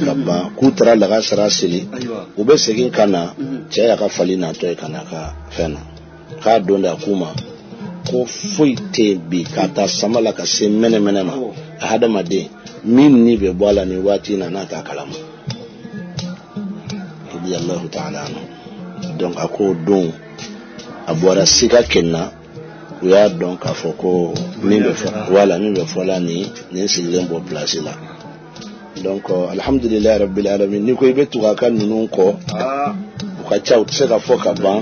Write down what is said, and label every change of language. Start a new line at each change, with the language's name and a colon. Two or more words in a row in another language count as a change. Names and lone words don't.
Bambara: ka ban k'u taara lagasara seli u bɛ segin ka na cɛ y'a ka fali natɔ ye ka na ka fɛn na k'a don de a k'u ma ko foyi tɛ bi k'a ta sama la ka se mɛnɛmɛnɛ ma a hadamaden min ni bɛ bɔ a la nin waati in na n'a t'a kalama
Arabic: رضي الله تعالى عنه.
Bambara: Donc a k'o don a bɔra sika kɛnɛ u y'a dɔn k'a fɔ ko min bɛ fɔla nin sigilen bɔ place la. Donc
Arabic: الحمد لله رب العالمين
Bambara: ni ko i bɛ tugu a ka ninnu kɔ u ka ca u tɛ se ka fɔ ka ban